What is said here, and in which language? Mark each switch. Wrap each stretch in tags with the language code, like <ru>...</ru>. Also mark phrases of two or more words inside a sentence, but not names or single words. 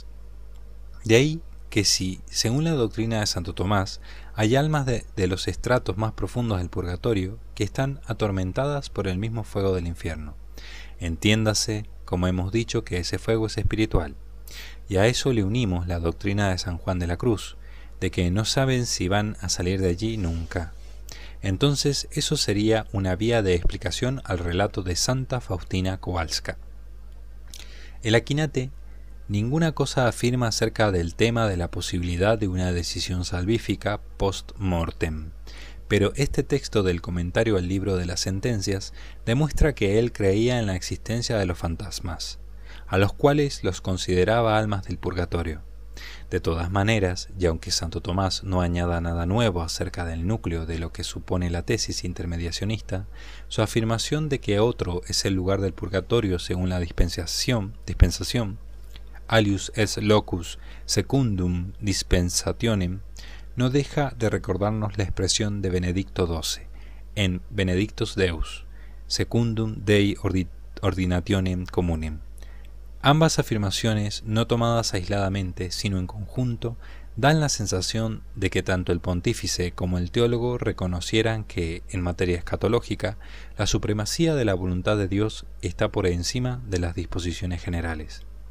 <es>De ahí que si, según la doctrina de Santo Tomás, hay almas de los estratos más profundos del purgatorio que están atormentadas por el mismo fuego del infierno, entiéndase, como hemos dicho, que ese fuego es espiritual, y a eso le unimos la doctrina de San Juan de la Cruz, de que no saben si van a salir de allí nunca. Entonces eso sería una vía de explicación al relato de Santa Faustina Kowalska. El Aquinate ninguna cosa afirma acerca del tema de la posibilidad de una decisión salvífica post-mortem, pero este texto del comentario al libro de las sentencias demuestra que él creía en la existencia de los fantasmas, a los cuales los consideraba almas del purgatorio. De todas maneras, y aunque Santo Tomás no añada nada nuevo acerca del núcleo de lo que supone la tesis intermediacionista, su afirmación de que otro es el lugar del purgatorio según la dispensación</es> <la>alius es locus secundum dispensationem,</la> <es>no deja de recordarnos la expresión de Benedicto XII en Benedictus Deus,</es> <la>secundum Dei ordinationem communem.</la> <es>Ambas afirmaciones, no tomadas aisladamente, sino en conjunto, dan la sensación de que tanto el pontífice como el teólogo reconocieran que, en materia escatológica, la supremacía de la voluntad de Dios está por encima de las disposiciones generales.</es>